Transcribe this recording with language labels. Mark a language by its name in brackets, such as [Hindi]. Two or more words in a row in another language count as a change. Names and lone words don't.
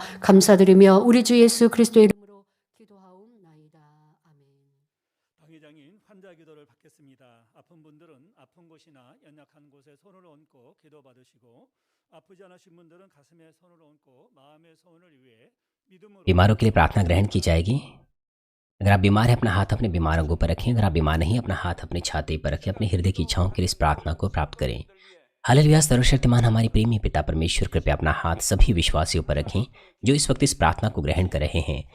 [Korean] 감사드리며 우리 주 예수 그리스도의 이름으로 기도하옵나이다. 아멘. 방 회장님, 환자 기도를 받겠습니다. 아픈 분들은 아픈 곳이나 연약한 곳에 손을 얹고 기도 받으시고, 아프지 않으신 분들은 가슴에 손을 얹고 마음의 소원을 위해 믿음으로 [Hindi] बीमारों के लिए प्रार्थना ग्रहण की जाएगी। अगर आप बीमार हैं, अपना हाथ अपने बीमार अंगों पर रखें। अगर आप बीमार नहीं, अपना हाथ अपने छाती पर रखें। अपने हृदय की इच्छाओं के लिए इस प्रार्थना को प्राप्त करें। हालेलुया। सर्वशक्तिमान हमारी प्रेमी पिता परमेश्वर, कृपया अपना हाथ सभी विश्वासियों पर रखें जो इस वक्त इस प्रार्थना को ग्रहण कर रहे हैं।